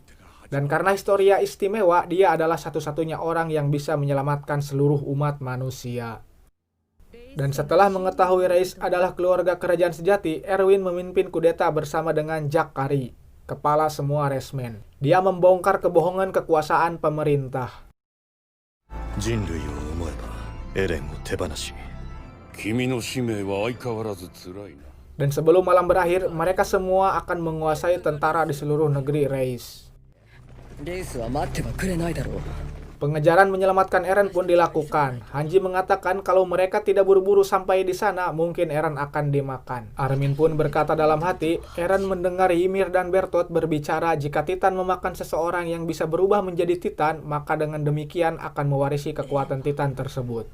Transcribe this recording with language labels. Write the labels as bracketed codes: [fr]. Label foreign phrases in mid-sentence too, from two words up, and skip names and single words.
[id] Dan karena Historia istimewa, dia adalah satu-satunya orang yang bisa menyelamatkan seluruh umat manusia. Dan setelah mengetahui Race adalah keluarga kerajaan sejati, Erwin memimpin kudeta bersama dengan Jack Curry, kepala semua Resmen. Dia membongkar kebohongan kekuasaan pemerintah. [ja] 人類を思えばエレンを手放し、君の使命は相変わらず辛いな。 [id] Dan sebelum malam berakhir, mereka semua akan menguasai tentara di seluruh negeri Race. [ja] レースは待ってはくれないだろう。 [id] Pengejaran menyelamatkan Eren pun dilakukan. Hanji mengatakan kalau mereka tidak buru-buru sampai di sana, mungkin Eren akan dimakan. Armin pun berkata dalam hati, Eren mendengar Ymir dan Bertolt berbicara jika Titan memakan seseorang yang bisa berubah menjadi Titan, maka dengan demikian akan mewarisi kekuatan Titan tersebut.